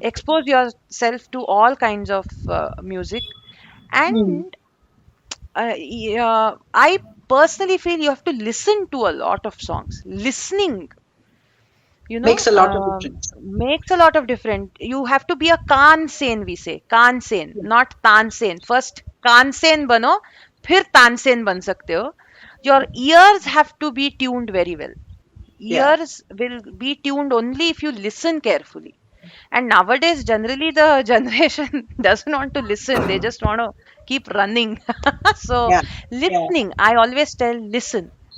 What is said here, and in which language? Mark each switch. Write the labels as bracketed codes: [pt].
[en] expose yourself to all kinds of music. hmm. And I personally feel you have to listen to a lot of songs. Listening, Makes a lot of difference. makes a lot of difference. You have to be a kansen, we say. Kansen, Yeah, not tansen. First [hi] kansen bano, फिर तानसेन बन सकते हो. [en] Your ears have to be tuned very well. yeah, Ears will be tuned only if you listen carefully. And nowadays, generally, the generation doesn't want to listen. They just want to keep running. So, yeah, yeah. listening, I always tell, listen.